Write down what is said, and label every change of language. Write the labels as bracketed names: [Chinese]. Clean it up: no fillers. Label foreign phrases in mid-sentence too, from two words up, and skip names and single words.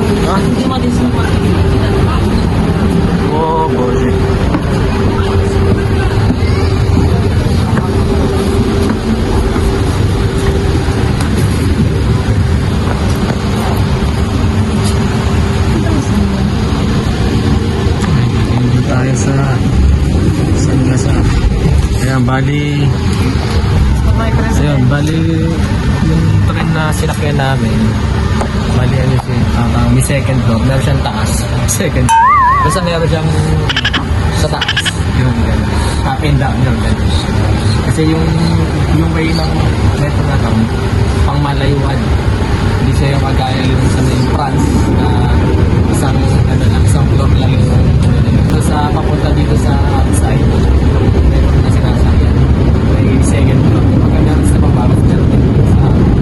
[Ukrainian] Нема де знімати. Oh, Боже. [Filipino] Hindi tayo sa Lasa. Ayan, bali yung train na sinakyan namin, bali ano siya, may [English] second floor, [Filipino] meron siyang taas, [English] second floor. [Filipino] Basta meron siyang sa taas, yung gano'n, [English] up and down, [Filipino] yung gano'n. Kasi yung way ng metro na to, pang malayuan, hindi siya yung kagaya yung sa may France na isang floor lang yung so, sa papunta dito sa outside, meron na sinasakyan, may second floor, maganda sa pababas dyan sa outside.